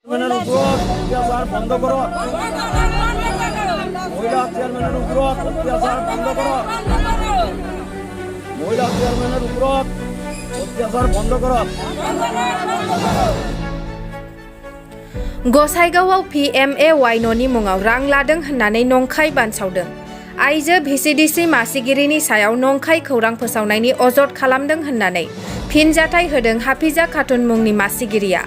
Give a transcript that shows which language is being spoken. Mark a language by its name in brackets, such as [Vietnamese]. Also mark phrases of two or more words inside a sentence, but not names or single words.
[Bangla] অত্যাচার বন্ধ করো। মহিলা চেয়ারম্যানের উপর অত্যাচার বন্ধ করো। মহিলা চেয়ারম্যানের উপর অত্যাচার বন্ধ করো। [Bodo] गसाइगावआव PMAY न'नि मुङाव रां लादों होननानै नंखाय बानसावदों। आइजो VCDC मासिगिरिनि सायाव नंखाय खौरां फोसावनायनि अजद खालामदों होननानै फिनजाथाय होदों हाफिजा खातुन मुंनि मासिगिरिया।